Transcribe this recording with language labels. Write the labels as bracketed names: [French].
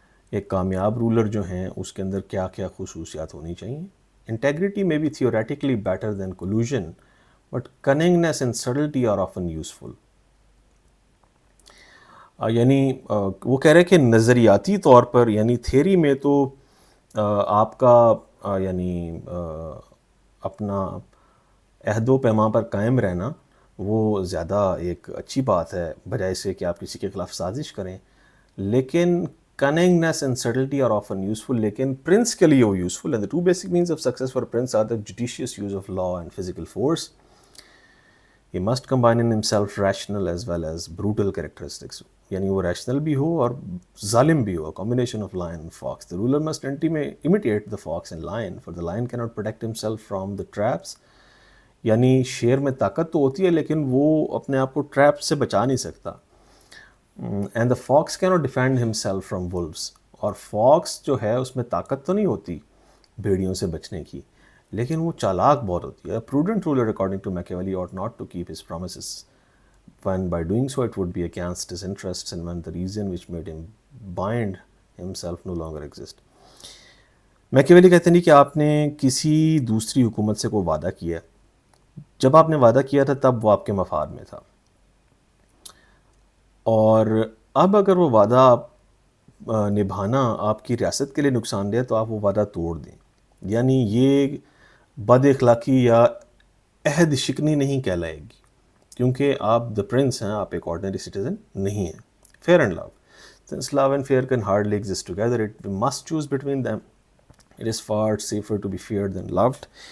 [Urdu] ایک کامیاب رولر جو ہیں اس کے اندر کیا کیا خصوصیات ہونی چاہیے. [English] Integrity may be theoretically better than collusion, but cunningness and subtlety are often useful. [Urdu] یعنی وہ کہہ رہے کہ نظریاتی طور پر، یعنی تھیری میں تو آپ کا یعنی اپنا عہد و پیمان پر قائم رہنا وہ زیادہ ایک اچھی بات ہے بجائے سے کہ آپ کسی کے خلاف سازش کریں. [English] لیکن cunningness and subtlety are often useful. [Urdu] لیکن پرنس کے لیے وہ یوزفل ہے. [English] The two basic means of success for prince are the judicious use of law and physical force. He must combine in himself rational as well as brutal characteristics. [Urdu] یعنی وہ rational بھی ہو اور ظالم بھی ہو. [English] combination of lion and fox. The ruler must imitate the fox and lion, for the lion cannot protect himself from the traps. [Urdu] یعنی شیر میں طاقت تو ہوتی ہے لیکن وہ اپنے آپ کو ٹریپ سے بچا نہیں سکتا. [English] And the fox cannot defend himself from wolves. [Urdu] اور فاکس جو ہے اس میں طاقت تو نہیں ہوتی بھیڑیوں سے بچنے کی، لیکن وہ چالاک بہت ہوتی ہے. [English] prudent ruler according to Machiavelli ought not to keep his promises, when by doing so it would be against his interests, and when the reason which made him bind himself no longer exist. [Urdu] میکیویلی کہتے ہیں کہ آپ نے کسی دوسری حکومت سے کوئی وعدہ کیا ہے، جب آپ نے وعدہ کیا تھا تب وہ آپ کے مفاد میں تھا، اور اب اگر وہ وعدہ نبھانا آپ کی ریاست کے لیے نقصان دہ تو آپ وہ وعدہ توڑ دیں. یعنی یہ بد اخلاقی یا عہد شکنی نہیں کہلائے گی، کیونکہ آپ دا پرنس ہیں، آپ ایک آرڈنری سٹیزن نہیں ہیں. [English] Fear and love. Since love and fear can hardly exist together, it must choose between them. It is far safer to be feared than loved.